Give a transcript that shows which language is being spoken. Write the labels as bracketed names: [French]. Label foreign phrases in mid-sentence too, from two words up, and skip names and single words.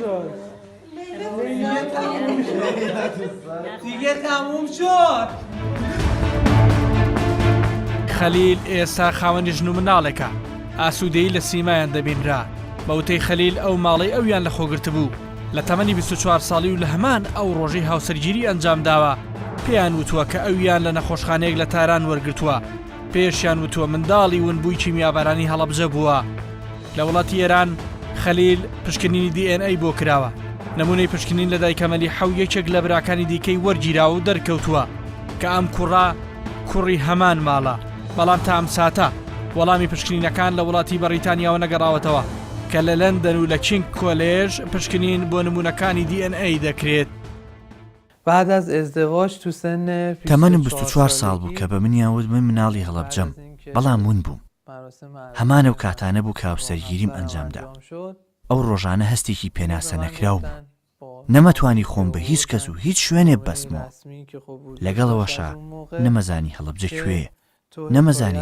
[Persian] دیگه تموم شد [Central Kurdish] خەلیل ئێستا خاوەنی ژن و مناڵێکە ئاسوودەیی لە سیمایان دەبینرا بەوتەی خەلیل ئەو ماڵی ئەویان لە خۆگرت بوو لە تەمەنی 24 ساڵی و لە هەمان ئەو ڕۆژەی هاوسەرگیری ئەنجام داوە پێیان وتووە کە ئەویان لە نەخۆشخانەیەک لە تاران وەرگرتووە پێشیان وتووە منداڵی ونبووی کیمیابارانی هەڵەبجە بووە لە وڵاتی ئێران خەلیل پشکنینی DNA بۆ کراوە نمونەی پشکنین لە دایکەمەلی حەو یەکێک لە براکانی دیکەی وەرگیراوە و دەرکەوتووە کە ئەم کوڕی هەمان ماڵە بەڵام تا ئەم ساتە وەڵامی پشکنینەکان لە وڵاتی بەریتانیاوە نەگەڕاوەتەوە کە لە لەندەن و لە کینگ کۆلێژ پشکنین بۆ نمونەکانی DNA دەکرێت. [Persian] بعد از ازدواج تو سن [Central Kurdish] تەمەنم 24 ساڵ بوو کە بە منیاوت من مناڵی هەڵەبجەم بەڵام ون بووم هەمانە و کاتانە بوو کاوسەرگیریم ئەنجامدا ئەو ڕۆژانە هەستێکی پێناسە نەکراو بوو نەمەتوانی خۆم بە هیچ کەس و هیچ شوێنێ بەسمەوە لەگەڵەوەشا نەمەزانی هەڵەبجە کوێیە نەمەزانی